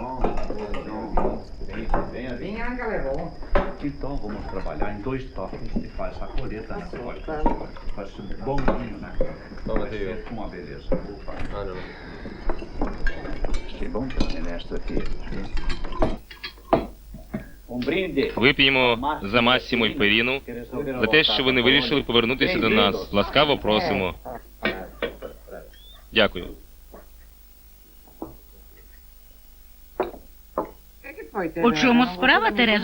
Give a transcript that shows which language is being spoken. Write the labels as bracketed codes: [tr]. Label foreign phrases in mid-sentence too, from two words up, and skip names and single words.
[pt] Bem, Angela, é bom. Então vamos trabalhar em 2 toques e faz a colheita na porta. Faz bom vinho, né? Vai ser uma beleza. Opa. Que bom também nesta aqui. [uk] Вип'ємо за Масімо й Періну, за те, що вони вирішили повернутися до нас. Ласкаво просимо. Дякую. У чому справа, Терезо?